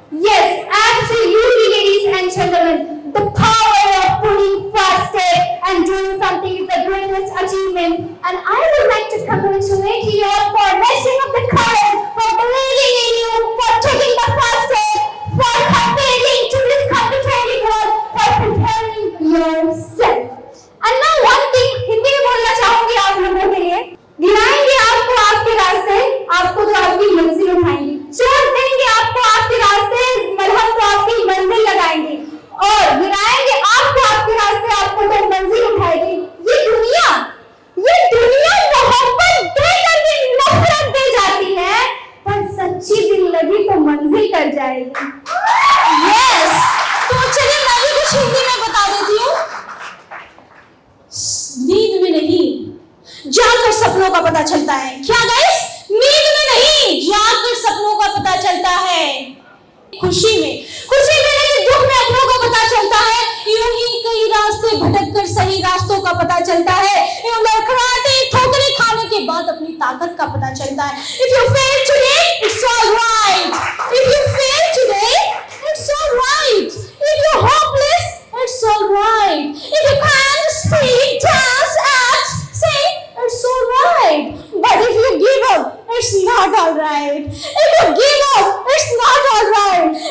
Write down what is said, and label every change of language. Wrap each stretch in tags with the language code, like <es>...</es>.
<en>Yes, absolutely, ladies and gentlemen. The power of putting first step and doing something is the greatest achievement. And I would like to congratulate you all for lifting up the courage, for believing in you, for taking the first step, for competing to this competitive world, for preparing yourself. And now one thing,</en> <hi>Hindi में बोलना चाहूंगी आप लोगों के लिए. गिराएंगे आपको आपके रास्ते, आपको तो आपकी मंजिल उठाएंगे. चोट देंगे आपको आपके रास्ते, मलहम तो आपकी मंजिल लगाएंगे. और गिराएंगे आपको आपके रास्ते, आपको तो मंजिल उठाएगी. ये दुनिया मोहब्बत देकर भी नफरत दे जाती है, पर सच्ची जिंदगी तो मंजिल कर जाएगी.</hi> <en>Yes.</en> <hi>तो चलिए मैं भी कुछ हिंदी में बता देती हूँ. नींद में नहीं, जागकर सपनों का पता चलता है. क्या गाइस? नींद में नहीं, जागकर सपनों का पता चलता है. खुशी में नहीं, दुख में अपनों का पता चलता है. यूं ही कई रास्ते भटककर सही रास्तों का पता चलता है. यूं लड़खड़ाते ठोकरें खाने के बाद अपनी ताकत का पता चलता है.</hi> <en>If you fail today, it's all right. If you fail today, it's all right. If you're hopeless, it's all right. If you can't speak, dance, act, sing, it's all right. But if you give up, it's not all right. If you give up, it's not all right.</en>